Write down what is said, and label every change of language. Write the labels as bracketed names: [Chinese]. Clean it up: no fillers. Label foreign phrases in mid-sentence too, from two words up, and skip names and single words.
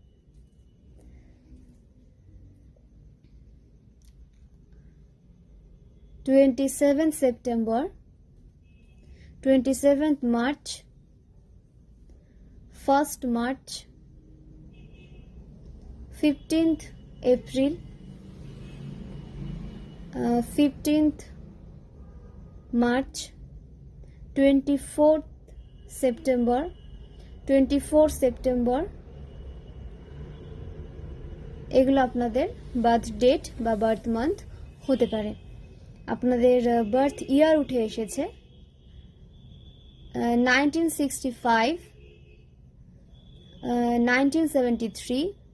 [Bangla] 27th September, 27th March, 1st March, 15th April, 15th March, 24th September, 24th September এগুলো আপনাদের [English] birth date [Bangla] বা [English] birth month [Bangla] হতে পারে। আপনাদের [English] birth year [Bangla] উঠে এসেছে 1965, 1973,